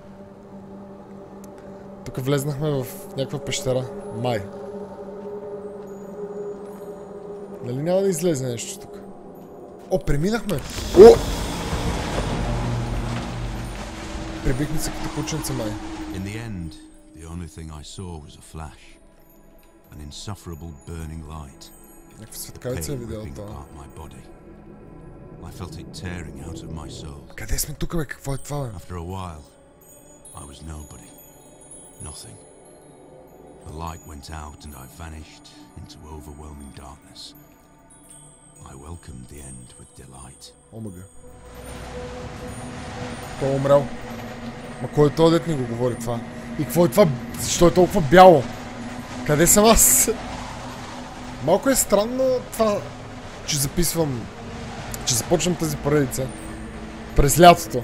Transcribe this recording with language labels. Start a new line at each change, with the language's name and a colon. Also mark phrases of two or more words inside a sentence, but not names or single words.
Bulgarian: Тук влезнахме в някаква пещера. Май. Нали няма да излезе нещо тук? О, преминахме! О! Прибихме се като кученца, май.
English: In the end, the only thing I saw was a flash. An insufferable burning light.
Bulgarian: Някаква светкавица е видео това.
English: I felt it tearing out of my soul.
Bulgarian: Къде сме тук, бе? Какво е това, бе?
English: After a while, I was nobody. Nothing. The light went out and I vanished into overwhelming darkness. I welcomed the end with delight.
Bulgarian: Омага. Той е умрял. Ма кой е този, дет ни го говори това? И какво е това? Защо е толкова бяло? Къде съм аз? Малко е странно това, че записвам, че започвам тази поредица през лятото.